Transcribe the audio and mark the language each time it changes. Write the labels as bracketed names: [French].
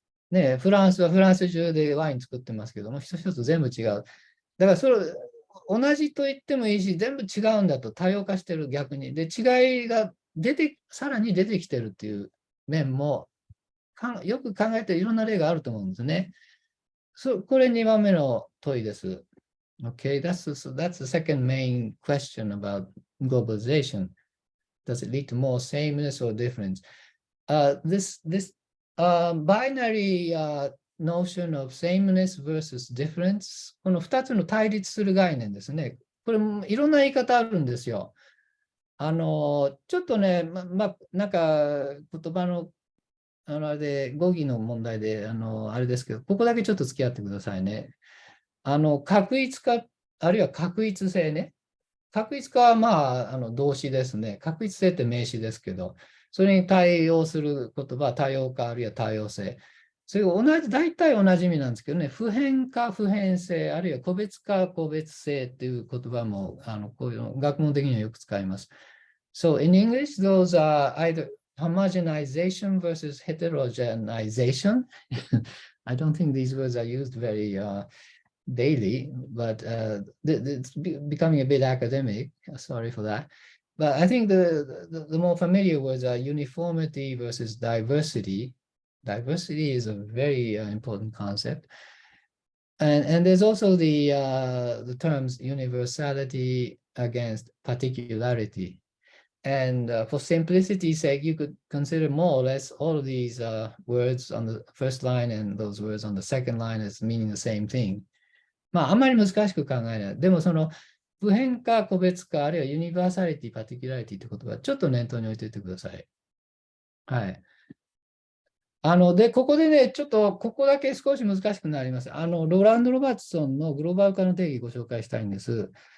[Japanese] ね、フランスはフランス中でワイン作ってますけども、一つ一つ全部違う。だからそれ、同じと言ってもいいし、全部違うんだと多様化してる逆に。で、違いがさらに出てきてるっていう面も、よく考えていろんな例があると思うんですね。これ2番目の問いです。 [English] Okay, that's the second main question about globalization. Does it lead to more sameness or difference? This binary notion of sameness versus difference, [Japanese] この2つの対立する概念ですね。これいろんな言い方あるんですよ。ちょっとね、なんか言葉のあれで語義の問題であれですけど、ここだけちょっと付き合ってくださいね。確一化、あるいは確一性ね。確一化はまあ、動詞ですね。確一性って名詞ですけど、それに対応する言葉は多様化あるいは多様性。それが大体同じ意味なんですけどね、普遍化、普遍性、あるいは個別化、個別性っていう言葉も、こういうの学問的にはよく使います。 [English] So in English, those are either homogenization versus heterogenization. I don't think these words are used very daily, but it's becoming a bit academic. Sorry for that. But I think the more familiar words are uniformity versus diversity. Diversity is a very important concept. And there's also the terms universality against particularity. And for simplicity's sake, you could consider more or less all of these words on the first line and those words on the second line as meaning the same thing. [Japanese] まあ、あんまり難しく考えない。でも、その、普遍化、個別化、あるいはユニバーサリティ、パティキュラリティって言葉、ちょっと念頭に置いておいてください。はい。で、ここでね、ちょっと、ここだけ少し難しくなります。ロランド・ロバーツソンのグローバル化の定義をご紹介したいんです。